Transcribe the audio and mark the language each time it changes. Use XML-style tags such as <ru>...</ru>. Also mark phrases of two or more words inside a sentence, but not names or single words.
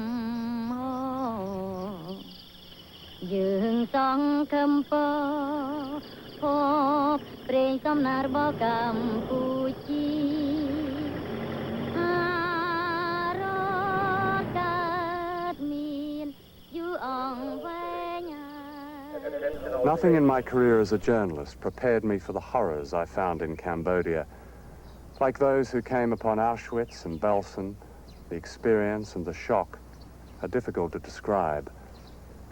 <km>យើងសង្ឃឹមពរភពព្រេងសំណាររបស់កម្ពុជា</km> <en>Nothing in my career as a journalist prepared me for the horrors I found in Cambodia. Like those who came upon Auschwitz and Belsen, the experience and the shock are difficult to describe.</en>